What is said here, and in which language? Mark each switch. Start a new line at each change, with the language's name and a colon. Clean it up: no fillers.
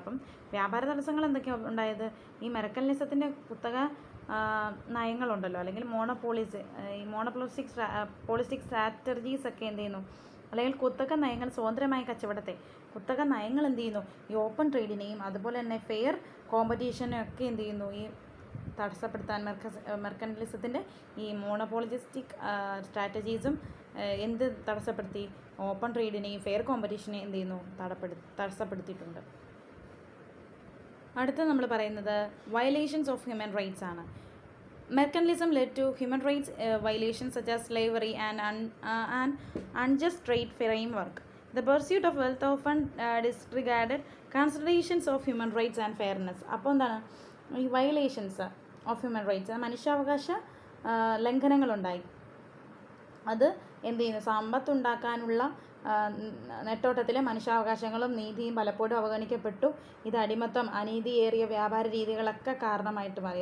Malayalam: അപ്പം വ്യാപാര തടസ്സങ്ങൾ എന്തൊക്കെയാണ് ഉണ്ടായത്? ഈ മെർക്കന്റിലിസത്തിൻ്റെ കുത്തക നയങ്ങളുണ്ടല്ലോ, അല്ലെങ്കിൽ ഈ മോണോപോളിസ്റ്റിക് സ്ട്രാറ്റജീസ് ഒക്കെ എന്ത് ചെയ്യുന്നു, അല്ലെങ്കിൽ കുത്തക നയങ്ങൾ സ്വതന്ത്രമായ കച്ചവടത്തെ, കുത്തക നയങ്ങൾ എന്ത് ചെയ്യുന്നു, ഈ ഓപ്പൺ ട്രേഡിനെയും അതുപോലെ തന്നെ ഫെയർ കോമ്പറ്റീഷനൊക്കെ എന്ത് ചെയ്യുന്നു, ഈ തടസ്സപ്പെടുത്താൻ മെർക്കന്റിലിസത്തിൻ്റെ ഈ മോണോപോളിസ്റ്റിക് സ്ട്രാറ്റജീസും എന്ത് തടസ്സപ്പെടുത്തി, ഓപ്പൺ ട്രേഡിനെയും ഫെയർ കോമ്പറ്റീഷനെയും എന്ത് ചെയ്യുന്നു, തടസ്സപ്പെടുത്തിയിട്ടുണ്ട്. അടുത്ത നമ്മൾ പറയുന്നത്
English: violations of human rights
Malayalam: ആണ്.
English: Mercantilism led to human rights violations such as slavery and an unjust trade framework. The pursuit of wealth often disregarded considerations of human rights and fairness.
Malayalam: അപ്പോൾ എന്താണ് ഈ violations of human rights, മനുഷ്യാവകാശ ലംഘനങ്ങളുണ്ടായി. അത് എന്ത് ചെയ്യുന്നു, സമ്പത്തുണ്ടാക്കാനുള്ള നെട്ടോട്ടത്തിലെ മനുഷ്യാവകാശങ്ങളും നീതിയും പലപ്പോഴും അവഗണിക്കപ്പെട്ടു. ഇത് അടിമത്തം, അനീതിയേറിയ വ്യാപാര രീതികളൊക്കെ കാരണമായിട്ട് മാറി.